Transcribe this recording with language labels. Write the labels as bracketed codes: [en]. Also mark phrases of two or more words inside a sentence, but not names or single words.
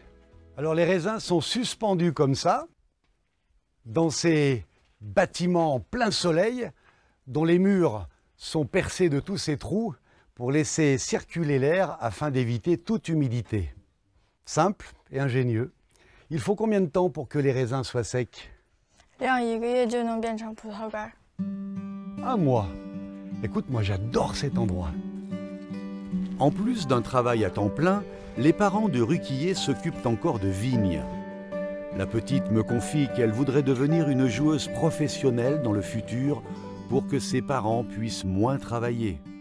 [fr] Alors les raisins sont suspendus comme ça, dans ces bâtiments en plein soleil, dont les murs sont percés de tous ces trous pour laisser circuler l'air afin d'éviter toute humidité. Simple et ingénieux. Il faut combien de temps pour que les raisins soient secs? [zh] 晾1个月就能变成葡萄干。 [fr] Un mois. Écoute, moi j'adore cet endroit. En plus d'un travail à temps plein, les parents de Ruquier s'occupent encore de vignes. La petite me confie qu'elle voudrait devenir une joueuse professionnelle dans le futur pour que ses parents puissent moins travailler.